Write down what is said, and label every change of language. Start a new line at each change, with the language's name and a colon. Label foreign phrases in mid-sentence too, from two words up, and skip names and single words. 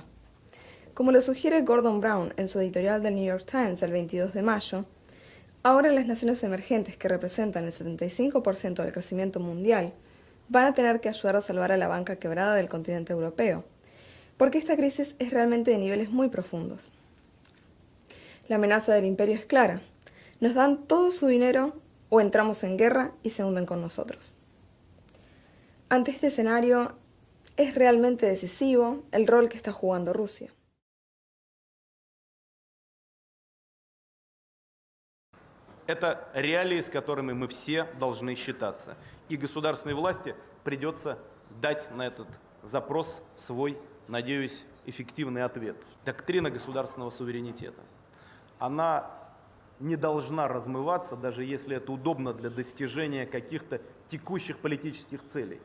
Spanish: Como lo sugiere Gordon Brown en su editorial del New York Times del 22 de mayo, ahora las naciones emergentes que representan el 75% del crecimiento mundial van a tener que ayudar a salvar a la banca quebrada del continente europeo, porque esta crisis es realmente de niveles muy profundos. La amenaza del imperio es clara: nos dan todo su dinero o entramos en guerra y se hunden con nosotros. Ante este escenario, es realmente decisivo el rol que está jugando Rusia.
Russian: Это реалии, с которыми мы все должны считаться. И государственной власти придется дать на этот запрос свой, надеюсь, эффективный ответ. Доктрина государственного суверенитета. Она не должна размываться, даже если это удобно для достижения каких-то текущих политических целей.